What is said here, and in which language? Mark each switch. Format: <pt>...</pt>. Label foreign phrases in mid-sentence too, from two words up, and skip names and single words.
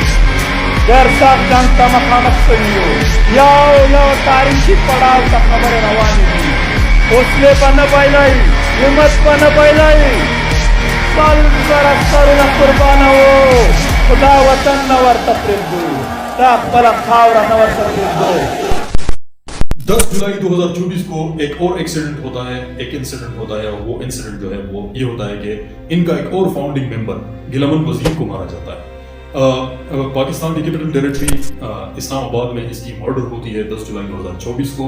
<ps>ډېر سخت جنګ ته مخامخ شوي یو، یو تاریخي پړاو ته خبرې روانې دي. حوصلې به نه بایلئ، همت به نه بایلئ. 100,000 سرونه قربانوو، خو دا وطن نه ورته پرېږدو، دا خپله خاوره نه ورته پرېږدو.</ps> <ur>10 جولائی 2024 کو ایک اور ایکسیڈنٹ ہوتا ہے، ایک انسیڈنٹ ہوتا ہے، اور وہ انسیڈنٹ جو ہے وہ یہ ہوتا ہے کہ ان کا ایک اور فاؤنڈنگ ممبر غلامن وزیر کو مارا جاتا ہے. پاکستان کی کیپٹل ٹیریٹری اسلام آباد میں اس کی مرڈر ہوتی ہے 10 جولائی 2024 کو.</ur>